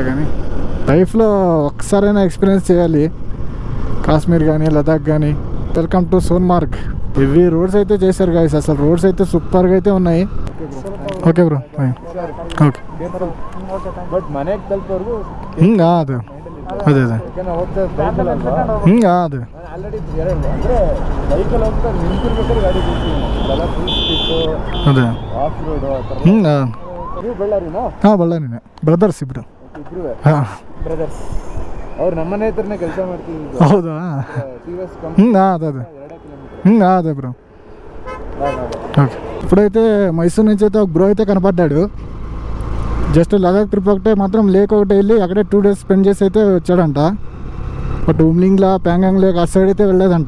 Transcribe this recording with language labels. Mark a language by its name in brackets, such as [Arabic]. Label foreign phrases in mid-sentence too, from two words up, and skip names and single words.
[Telugu] కానీ లైఫ్లో ఒక్కసారైనా ఎక్స్పీరియన్స్ చేయాలి కాశ్మీర్ కానీ లదాఖ్ కానీ. [English] welcome to [Telugu] సోన్మార్గ్. ఇవి రోడ్స్ అయితే చేశారు గాయస్. అసలు రోడ్స్ అయితే సూపర్గా అయితే ఉన్నాయి. [English] okay bro, okay. [Telugu] అదే అదే అదే అదే [Kannada] ಬಳ್ಳಾರಿನೇ ಬ್ರದರ್ಸ್ ಇಬ್ರು. ಅವ್ರು ನಮ್ಮನೆ ಹತ್ರನೇ ಕೆಲಸ ಮಾಡ್ತೀವಿ. ಹೌದಾ? [Telugu] అదే అదే బ్రో. ఓకే. ఇప్పుడైతే మైసూర్ నుంచి అయితే ఒక బ్రో అయితే కనపడ్డాడు. జస్ట్ లదాఖ్ ట్రిప్ ఒకటే మాత్రం లేక్ ఒకటి వెళ్ళి అక్కడే 2 [English] days spend [Telugu] చేసి అయితే వచ్చాడంట. బట్ ఉమ్లింగ్లా ప్యాంగాంగ్ లేక్ ఆ సైడ్ అయితే వెళ్ళలేదంట.